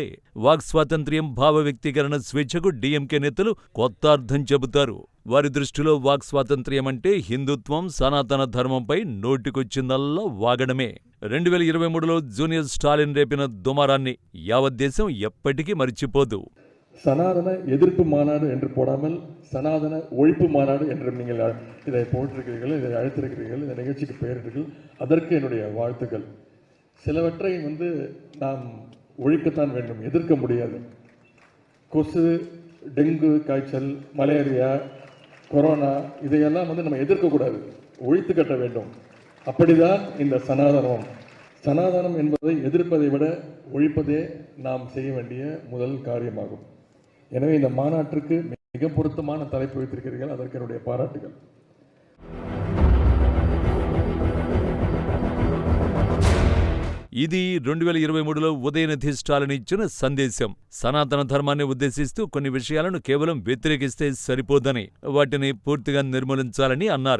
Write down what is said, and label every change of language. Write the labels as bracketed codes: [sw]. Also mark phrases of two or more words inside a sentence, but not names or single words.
[te] వాక్ స్వాతంత్ర్యం, భావ వ్యక్తీకరణ స్వేచ్ఛకు డిఎంకే నేతలు కొత్త అర్థం చెబుతారు. వారి దృష్టిలో వాక్ స్వాతంత్ర్యం అంటే హిందుత్వం, సనాతన ధర్మంపై నోటికొచ్చిందల్లా వాగడమే. 2023లో జూనియర్ స్టాలిన్ రేపిన దుమారాన్ని యావత్ దేశం ఎప్పటికీ మరిచిపోదు. [ta] சனாதன எதிர்ப்பு மாநாடு என்று போடாமல் சனாதன ஒழிப்பு மாநாடு என்று நீங்கள் இதை போட்டிருக்கிறீர்கள், இதை அழைத்திருக்கிறீர்கள், இந்த நிகழ்ச்சிக்கு பெயரிட்டீர்கள். அதற்கு என்னுடைய வாழ்த்துக்கள். சிலவற்றை நாம் ஒழிக்கத்தான் வேண்டும், எதிர்க்க முடியாது. கொசு, டெங்கு காய்ச்சல், மலேரியா, கொரோனா இதையெல்லாம் நம்ம எதிர்க்கக்கூடாது, ஒழித்து கட்ட வேண்டும். அப்படிதான் இந்த சனாதனம். சனாதனம் என்பதை எதிர்ப்பதை விட ஒழிப்பதே நாம் செய்ய வேண்டிய முதல் காரியமாகும். எனவே இந்த மாநாட்டிற்கு மிக பொருத்தமான தலைப்பு வைத்திருக்கிறீர்கள், அதற்கு என்னுடைய பாராட்டுகள். [te] ఇది 2023లో ఉదయనిధి స్టాలిన్ ఇచ్చిన సందేశం. సనాతన ధర్మాన్ని ఉద్దేశిస్తూ కొన్ని విషయాలను కేవలం వ్యతిరేకిస్తే సరిపోదని, వాటిని పూర్తిగా నిర్మూలించాలని అన్నారు.